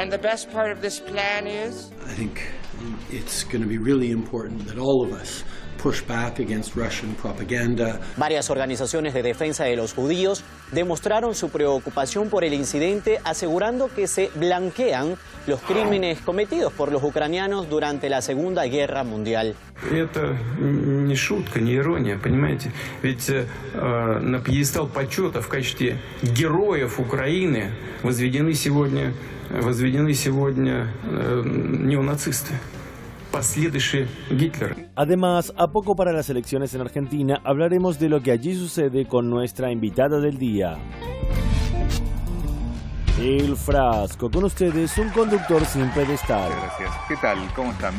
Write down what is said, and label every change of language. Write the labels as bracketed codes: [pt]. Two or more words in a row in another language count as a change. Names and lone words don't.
[es] Varias organizaciones de defensa de los judíos demostraron su preocupación por el incidente, asegurando que se blanquean los crímenes cometidos por los ucranianos durante la Segunda Guerra Mundial. [ru] Это не шутка, не ирония, понимаете? Ведь на пьедестал почета в качестве героев Украины возведены сегодня неонацисты. [es] Además, a poco para las elecciones en Argentina, hablaremos de lo que allí sucede con nuestra invitada del día. El Frasco, con ustedes, un conductor sin pedestal. Gracias. ¿Qué tal? ¿Cómo están?